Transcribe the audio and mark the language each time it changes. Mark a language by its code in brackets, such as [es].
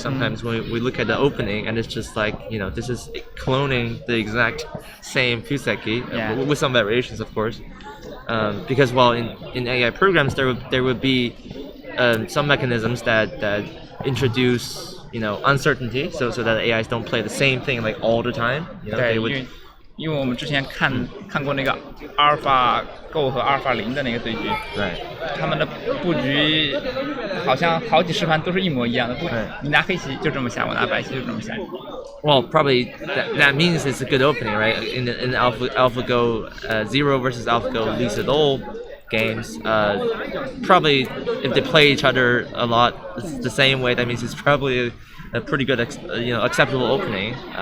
[en] Sometimes when we look at the opening and it's just like, this is cloning the exact same Fuseki with some variations, of course. Because in AI programs there would be some mechanisms that introduce uncertainty, so that AIs don't play the same thing like all the time. They would. [zh] 因为我们之前看过那个阿尔法 Go 和阿尔法0的那个对局，他们的布局好像好几十盘都是一模一样的，你拿黑棋就这么下，我拿白棋就这么下。 [en] Well, probably that means it's a good opening, right? In the AlphaGo 0 versus AlphaGo Lee Sedol games, probably if they play each other a lot the same way, that means it's probably a pretty good acceptable opening.